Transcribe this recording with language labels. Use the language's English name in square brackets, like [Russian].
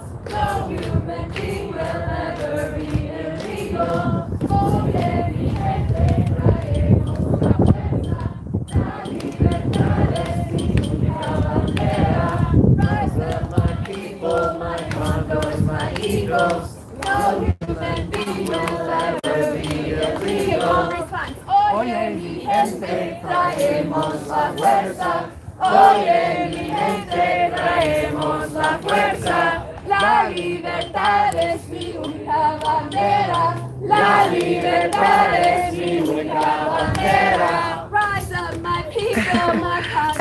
[English] No human being will ever be illegal. [Spanish] Oye, mi gente, traemos la fuerza. La libertad es mi única bandera. [English] Rise up, my people, my condors, my eagles. No human being will ever be illegal. [Spanish] Oye, mi gente, traemos la fuerza. Oye, mi gente, traemos la fuerza. La libertad es mi única bandera. La libertad es mi única bandera. [English] Rise up, my people, my condors.